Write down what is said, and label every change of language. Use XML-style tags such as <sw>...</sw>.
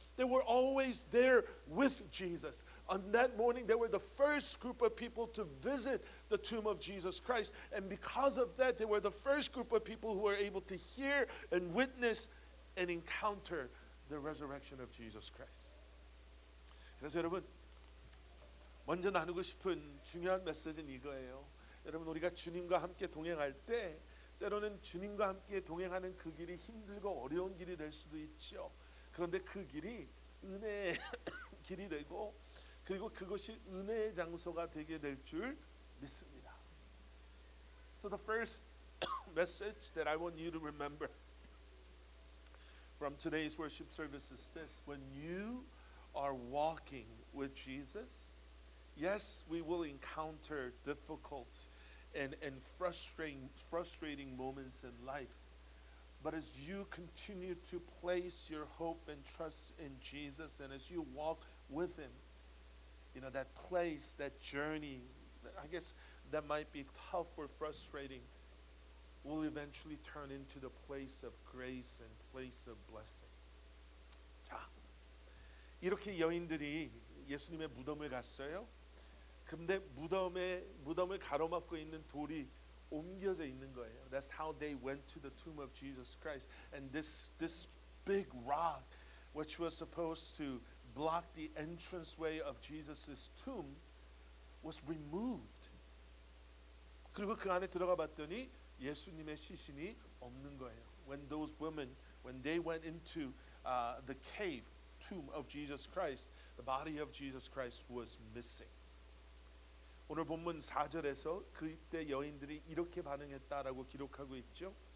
<en>They were always there with Jesus. On that morning, they were the first group of people to visit the tomb of Jesus Christ. And because of that, they were the first group of people who were able to hear and witness and encounter the resurrection of Jesus Christ.</en> <ko>그래서 여러분, 먼저 나누고 싶은 중요한 메시지는 이거예요. 여러분, 우리가 주님과 함께 동행할 때 때로는 주님과 함께 동행하는 그 길이 힘들고 어려운 길이 될 수도 있죠. 그런데 그 길이 은혜의 길이 되고 그리고 그것이 은혜의 장소가 되게 될 줄 믿습니다.</ko> <en>So the first message that I want you to remember from today's worship service is this: when you are walking with Jesus, yes, we will encounter difficult and frustrating moments in life. But as you continue to place your hope and trust in Jesus, and as you walk with Him, that place, that journey, I guess that might be tough or frustrating, will eventually turn into the place of grace and place of blessing.</en> <ko>자, 이렇게 여인들이 예수님의 무덤을 갔어요. 근데 무덤을 가로막고 있는 돌이 옮겨져 있는 거예요.</ko> <en>That's how they went to the tomb of Jesus Christ. And this big rock, which was supposed to block the entranceway of Jesus' tomb, was removed.</en> <ko>그리고 그 안에 들어가 봤더니 예수님의 시신이 없는 거예요.</ko> <en>When those women, when they went into the cave tomb of Jesus Christ, the body of Jesus Christ was missing.</en> <ko>오늘 본문 4절에서 그때 여인들이 이렇게 반응했다라고 기록하고 있죠.</ko>